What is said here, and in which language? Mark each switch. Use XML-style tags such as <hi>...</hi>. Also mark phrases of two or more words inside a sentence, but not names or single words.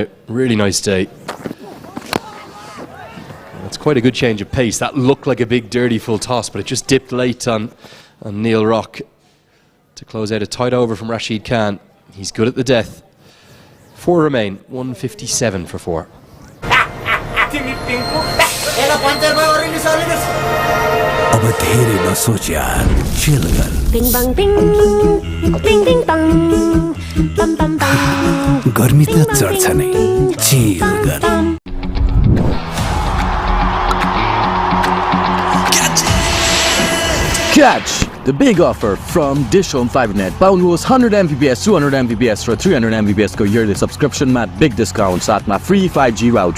<en>Really nice day. That's quite a good change of pace. That looked like a big dirty full toss, but it just dipped late on Neil Rock to close out a tight over from Rashid Khan. He's good at the death. 4 remain. 157 for 4.</en> <ne>अब धेरै नसोच यार, चिल गर। Bing bang bing, ding ding bang, bam bam bam. गर्मी त चढ्छ नै, चिल गर।</ne> <en>Catch the big offer from DishHome FiberNet.</en> <ne>Paulनुहोस् 100 Mbps, 200 Mbps र 300 Mbps को</ne> <en>yearly subscription</en> <ne>मा</ne> <en>big discount</en> <ne>साथमा</ne> <en>free 5G router.</en>